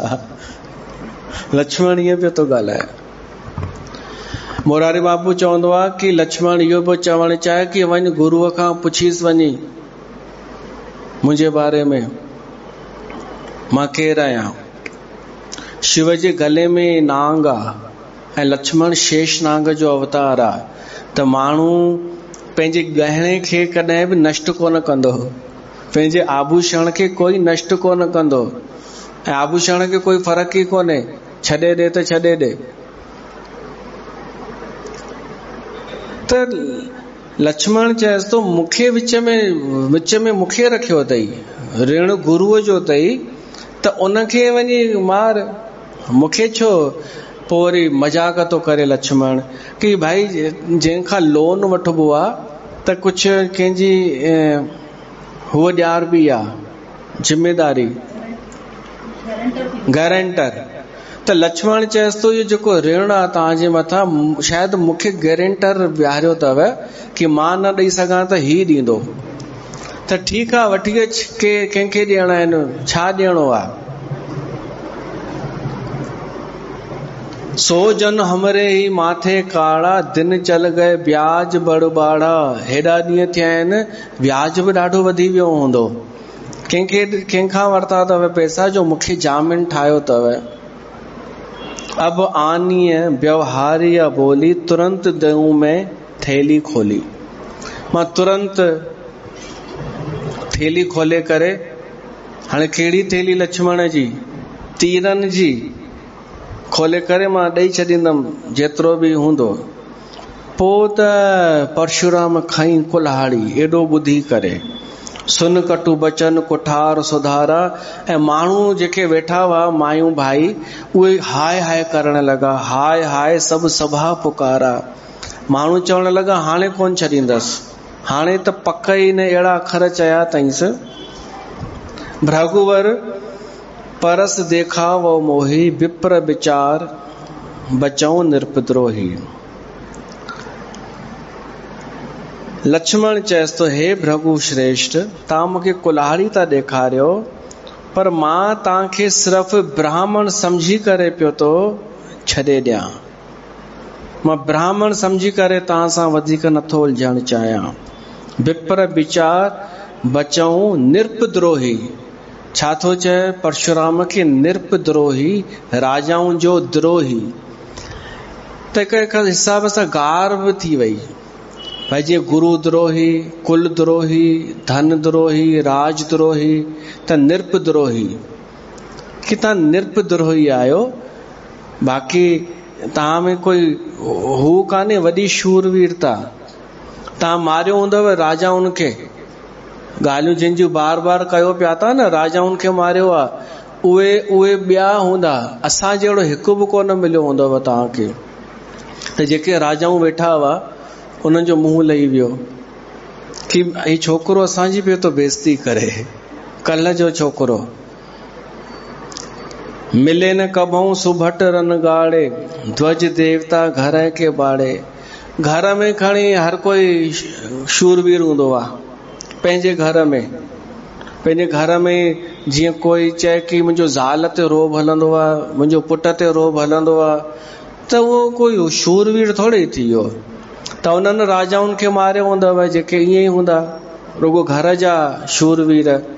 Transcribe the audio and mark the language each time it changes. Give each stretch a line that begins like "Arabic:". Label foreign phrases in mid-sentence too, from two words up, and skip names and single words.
Sindhi: लक्ष्मण इहो पियो थो ॻाल्हाए। मोरारी बाबू चवंदो आहे कि लक्ष्मण इहो पियो चवणु चाहे कि वञ गुरुअ खां पुछीसि वञी मुंहिंजे बारे में, मां केरु आहियां। शिव जे गले में नांग आहे ऐं लक्ष्मण शेष नांग जो अवतार आहे। त माण्हू पंहिंजे गहणे खे कॾहिं बि नष्ट कोन कंदो, पंहिंजे आभूषण खे कोई नष्ट कोन कंदो, ऐं आभूषण खे कोई फ़र्क़ु ई कोन्हे, छॾे ॾे त छॾे ॾे। त लक्ष्मण चएसि थो मूंखे विच में मूंखे रखियो अथई, ऋण गुरुअ जो अथई, त उनखे वञी मार, मूंखे छो? पोइ वरी मजाक थो करे लक्ष्मण कि भाई जंहिंखां लोन वठिबो आहे त कुझु कंहिंजी हुअ ॼार बि आहे, जिम्मेदारी, गारंटर। त लक्ष्मण चएसि थो इहो जेको ऋण आहे तव्हांजे मथां, शायदि मूंखे गारंटर विहारियो अथव कि मां न ॾेई सघां त ही ॾींदो। त ठीकु आहे, वठी अच, कंहिंखे ॾियणा आहिनि, छा ॾियणो आहे?
Awadhi: सो जन हमरे ही माथे काड़ा, दिन चल गए ब्याज बड़बाड़ा।
Sindhi: हेॾा ॾींहं थिया आहिनि, ब्याज बि ॾाढो वधी वियो हूंदो। कंहिंखां वरिता अथव पैसा जो मूंखे जामिन ठाहियो अथव।
Awadhi: अब आनीअ व्यवहारिया बोली, तुरंत दऊं में थैली खोली।
Sindhi: मां तुरंत थैली खोले करे, हाणे कहिड़ी थैली लक्ष्मण जी, तीरनि जी, खोले करे मां ॾेई छॾींदमि जेतिरो बि हूंदो। पोइ त परशुराम खईं कुल्हाड़ी, एॾो ॿुधी करे,
Awadhi: सुन कटु बचन कुठार सुधारा,
Sindhi: ऐं माण्हू जेके वेठा हुआ मायूं भाई उहे हाय हाय करण लॻा,
Awadhi: हाय हाय सभु सभा पुकारा।
Sindhi: माण्हू चवण लॻा हाणे कोन छॾींदसि, हाणे त पक ई न अहिड़ा अखर चया अथईंसि।
Awadhi: भृगुवर परस देखा वो मोही, विप्र विचार बचऊं निरपद्रोही।
Sindhi: लक्ष्मण चएसि तो, हे भृगु श्रेष्ठ, तव्हां मूंखे कुल्हाड़ी था ॾेखारियो, पर मां तव्हांखे सिर्फ़ु ब्राह्मण सम्झी करे पियो थो छॾे ॾियां। मां ब्राह्मण सम्झी करे तव्हां सां वधीक नथो उलझणु चाहियां।
Awadhi: विप्र विचार बचऊं निरपद्रोही।
Sindhi: छा थो चए परशुराम खे? निरपद्रोही, राजाउनि जो द्रोही। त हिक हिसाब सां गार बि थी वई भाई, जीअं गुरु द्रोही, कुल द्रोही, धन द्रोही, राजद्रोही, त निरपद्रोही कि तव्हां निरपद्रोही आहियो। बाक़ी तव्हां में कोई हू कान्हे वॾी शूरवीरता। तव्हां मारियो हूंदव राजाउनि खे, ॻाल्हियूं जिन जूं बार बार कयो पिया था न, राजाउनि खे मारियो आहे, उहे ॿिया हूंदा, असां जहिड़ो हिकु बि कोन मिलियो हूंदव तव्हांखे। त जेके राजाऊं वेठा हुआ उन्हनि जो मुंहुं लही वियो कि ही छोकिरो असांजी पियो थो बेइज़ती करे। कल्ह जो छोकिरो,
Awadhi: मिले न कबहूं सुभट रन गाड़े, ध्वज देवता घर के बाड़े।
Sindhi: घर में खणी हर कोई शूरवीर हूंदो आहे पंहिंजे घर में। पंहिंजे घर में जीअं कोई चए कि मुंहिंजो ज़ाल ते रोब हलंदो आहे, मुंहिंजो पुट ते रोब हलंदो आहे, त उहो कोई शूरवीर थोड़ी थी वियो। त उन्हनि राजाउनि खे मारियो हूंदव जेके ईअं ई हूंदा, रुगो घर जा शूरवीर।